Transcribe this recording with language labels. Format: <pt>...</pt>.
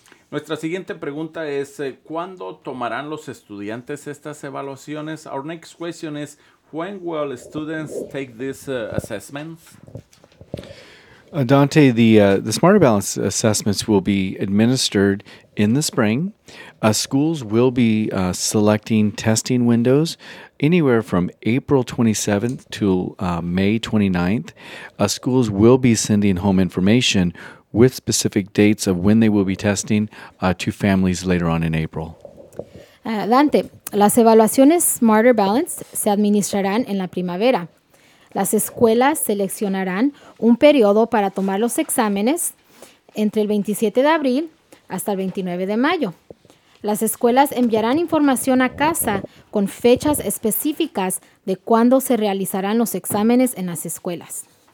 <es>Nuestra siguiente pregunta es, ¿cuándo tomarán los estudiantes estas evaluaciones?</es> <en>Our next question is, when will students take these assessments? Dante, the Smarter Balance assessments will be administered in the spring. Schools will be selecting testing windows anywhere from April 27th to May 29th. Schools will be sending home information with specific dates of when they will be testing to families later on in April.</en> <es>Dante, las evaluaciones Smarter Balance se administrarán en la primavera. Las escuelas seleccionarán un periodo para tomar los exámenes entre el 27 de abril hasta el 29 de mayo. Las escuelas enviarán información a casa con fechas específicas de cuándo se realizarán los exámenes en las escuelas.</es>